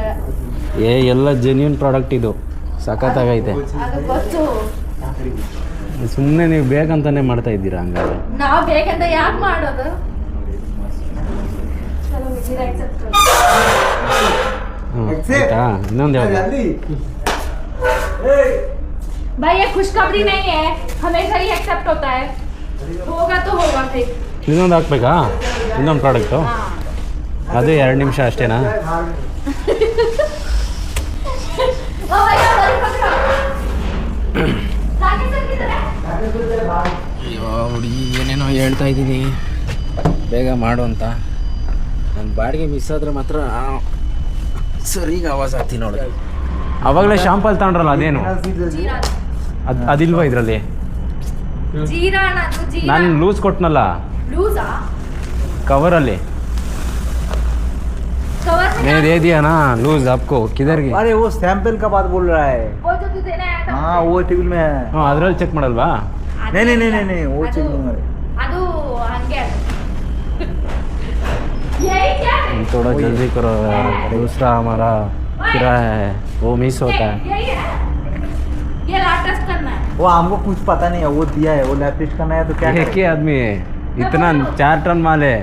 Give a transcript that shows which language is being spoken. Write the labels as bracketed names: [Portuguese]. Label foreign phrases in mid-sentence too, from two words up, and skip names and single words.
[Kannada] ಎಲ್ಲ [English] genuine product [Kannada] ಇದು, ಸಖತ್ತಾಗೈತೆ. ಅದು ಗೊತ್ತು. ಸುಮ್ಮನೆ ನೀವು ಬೇಕಂತಾನೆ ಮಾಡ್ತಾ ಇದ್ದೀರಾ ಹಂಗಾದ್ರೆ? ನಾವು ಬೇಕಂತ ಯಾಕೆ ಮಾಡೋದು? ಆಯ್ತಾ? ಇನ್ನೊಂದು ಯಾವುದು? [Hindi] भाई ये खुशखबरी नहीं है, हमेशा ही एक्सेप्ट होता है. होगा तो होगा फिर. [Kannada] ಇನ್ನೊಂದು ಹಾಕ್ಬೇಕಾ? ಇನ್ನೊಂದು ಪ್ರಾಡಕ್ಟು ಅದು 2 ನಿಮಿಷ ಅಷ್ಟೇನಾ? ಅಯ್ಯೋ ಹುಡುಗಿ ಏನೇನೋ ಹೇಳ್ತಾ ಇದ್ದೀನಿ, ಬೇಗ ಮಾಡು ಅಂತ. ನನ್ನ ಬಾಡಿಗೆ ಮಿಸ್ ಆದರೆ ಮಾತ್ರ ಸರಿಗೆ ಆವಾಜ್ ಆಗ್ತೀನಿ ನೋಡಿ. ಅವಾಗಲೇ ಶಾಂಪಲ್ ತಗೊಂಡ್ರಲ್ಲ, ಅದೇನು ಅದಿಲ್ವಾ ಇದರಲ್ಲಿ? ನಾನು ಲೂಸ್ ಕೊಟ್ನಲ್ಲ ಕವರಲ್ಲಿ, [Hindi] मैं दे दिया ना लूज आपको. किधर गई? अरे वो सैंपल का बात बोल रहा है. वो जो तू देना है हाँ वो टेबल में है. [Kannada] हाँ अद्ರಲ್ಲಿ ಚೆಕ್ ಮಾಡಲ್ವಾ? [Hindi] नहीं नहीं नहीं नहीं वो चेक नहीं. [Kannada] ಅದು ಹಂಗೆ. [Hindi] यही क्या है? थोड़ा जल्दी करो यार, दूसरा हमारा किराया है वो मिस होता है. यही है, ये [English] lab test [Hindi] करना है. वो हमको कुछ पता नहीं है, वो दिया है, वो [English] lab test [Hindi] करना है तो क्या एक ही आदमी है, इतना 4 टन माल है.